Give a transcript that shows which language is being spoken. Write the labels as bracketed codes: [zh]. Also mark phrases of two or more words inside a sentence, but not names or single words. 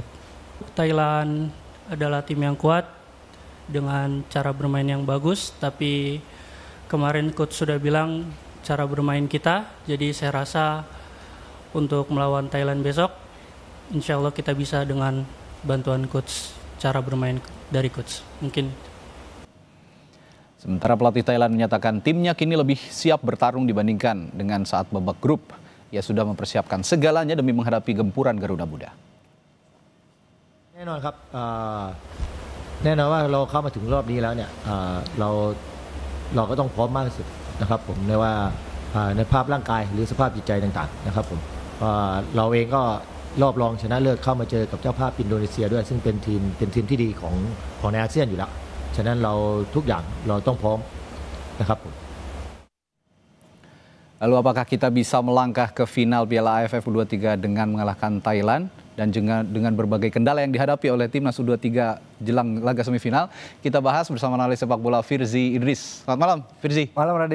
[id] Thailand adalah tim yang kuat dengan cara bermain yang bagus, tapi kemarin coach sudah bilang cara bermain kita, jadi saya rasa untuk melawan Thailand besok [ar] إن شاء الله [id] kita bisa dengan bantuan coach, cara bermain dari coach. Mungkin. Sementara pelatih Thailand menyatakan timnya kini lebih siap bertarung dibandingkan dengan saat babak grup. Ia sudah mempersiapkan segalanya demi menghadapi gempuran Garuda Muda. [th] แน่นอนครับแน่นอนว่าเราเข้ามาถึงรอบนี้แล้วเนี่ยเราก็ต้องพร้อมมากที่สุดนะครับผมในว่าในภาพร่างกายหรือสภาพจิตใจต่างๆนะครับผมเราเองก็รอบรองชนะเลิศเข้ามาเจอกับเจ้าภาพอินโดนีเซียด้วยซึ่งเป็นทีมที่ดีของในอาเซียนอยู่แล้วฉะนั้นเราทุกอย่างเราต้องพร้อมนะครับผม [id] Lalu apakah kita bisa melangkah ke final Piala AFF U23 dengan mengalahkan Thailand dan juga dengan berbagai kendala yang dihadapi oleh timnas U23 jelang laga semifinal? Kita bahas bersama analis sepak bola Firzi Idris. Selamat malam, Firzi. Malam, Radi.